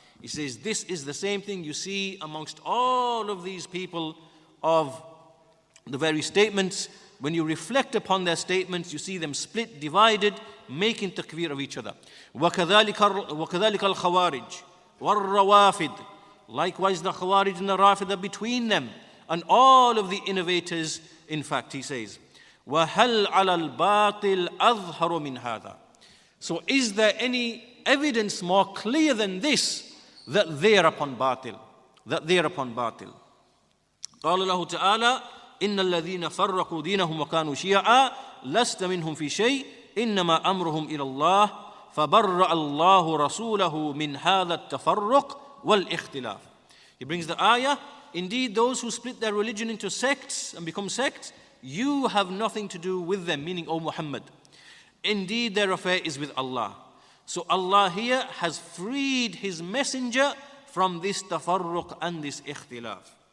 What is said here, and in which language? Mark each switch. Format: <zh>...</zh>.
<en>He says, this is the same thing you see amongst all of these people of the very statements. When you reflect upon their statements, you see them split, divided, making takfir of each other.</en> <ar>وَكَذَلِكَ الْخَوَارِجِ وَالرَّوَافِدِ.</ar> <en>Likewise, the Khawarij and the Rafid are between them and all of the innovators. In fact, he says,</en> <ar>وَهَلْ عَلَى الْبَاطِلِ أَظْهَرُ مِنْ هَذَا.</ar> <en>So is there any evidence more clear than this that they are upon batil? That they are upon batil.</en> <ar>قال الله تعالى إن الذين فرقوا دينهم وكانوا شيعا لست منهم في شيء إنما أمرهم إلى الله فبرأ الله رسوله من هذا التفرق والاختلاف.</ar> <en>He brings the ayah, indeed those who split their religion into sects and become sects, you have nothing to do with them, meaning O Muhammad. Indeed their affair is with Allah. So Allah here has freed his messenger from this tafarruq and this ikhtilaf.</en>